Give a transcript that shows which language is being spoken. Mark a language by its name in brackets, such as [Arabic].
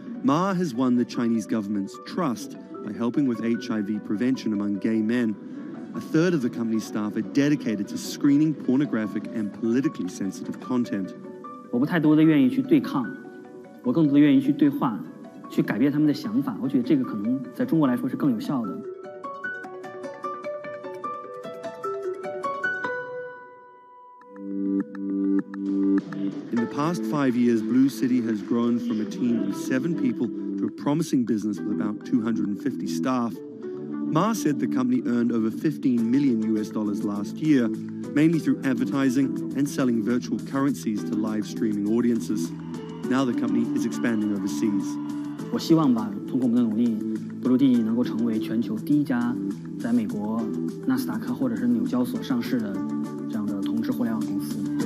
[English] Ma has won the Chinese government's trust by helping with HIV prevention among gay men. A third of the company's staff are dedicated to screening pornographic and politically sensitive content. [Chinese] 我不太多的愿意去对抗，我更多的愿意去对话，去改变他们的想法。我觉得这个可能在中国来说是更有效的。 [English] In the past 5 years, Blue City has grown from a team of 7 people to a promising business with about 250 staff. Ma said the company earned over $15 million last year, mainly through advertising and selling virtual currencies to live streaming audiences. Now the company is expanding overseas. [Chinese] 我希望吧，通过我们的努力，Blue能够成为全球第一家在美国纳斯达克或者是纽交所上市的这样的同志互联网公司。